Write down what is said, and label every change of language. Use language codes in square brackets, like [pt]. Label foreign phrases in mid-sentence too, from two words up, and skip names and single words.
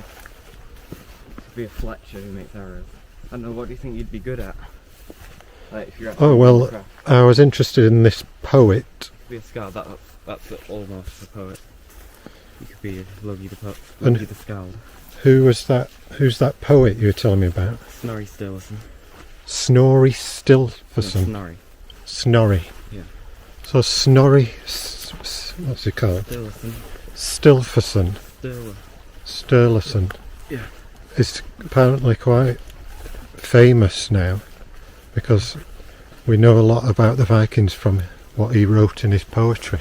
[en] You could be a fletcher who makes arrows. I don't know, what do you think you'd be good at? Like, if you're Oh well, I was interested in this poet. Be a skald, that's almost a poet. You could be Logi the poet, And Logi the skald. Who's that poet you were telling me about? Snorri Sturluson. Snorri Sturluson. No, Snorri. Snorri. Yeah. So Snorri, what's he called? Sturluson. Sturluson. Yeah. Is apparently quite famous now, because we know a lot about the Vikings from what he wrote in his poetry.